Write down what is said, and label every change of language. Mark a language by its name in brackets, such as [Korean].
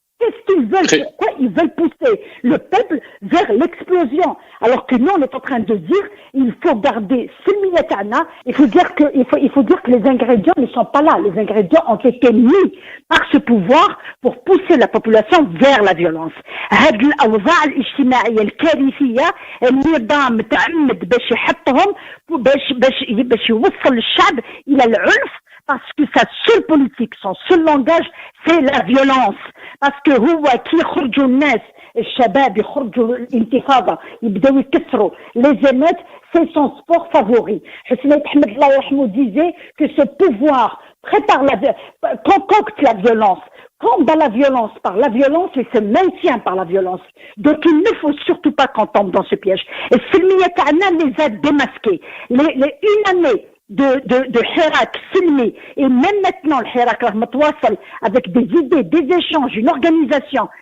[French] Pourquoi ils veulent pousser le peuple vers l'explosion? Alors que nous, on est en train de dire, il faut garder Silmiyatana, il faut dire que les ingrédients ne sont pas là. Les ingrédients ont été mis par ce pouvoir pour pousser la population vers la violence. [Arabic] هاد الأوضاع الاجتماعية الكارثية النظام متعمد باش يحطهم باش يوصل الشعب إلى العنف. [French] Parce que sa seule politique, son seul langage, c'est la violence. Parce que [Arabic] هو كي يخرجوا الناس الشباب يخرجوا الانتفاضة يبداو يكسروا [French] les émeutes, c'est son sport favori. Hussein Ahmed Allah yarhamou disait que ce pouvoir concocte la violence, combat la violence par la violence et se maintient par la violence. Donc il ne faut surtout pas qu'on tombe dans ce piège. Et Silmiya Ta'ana les a démasqués. Une année de Hirak, Silmi, et même maintenant le Hirak avec des idées, des échanges, une organisation.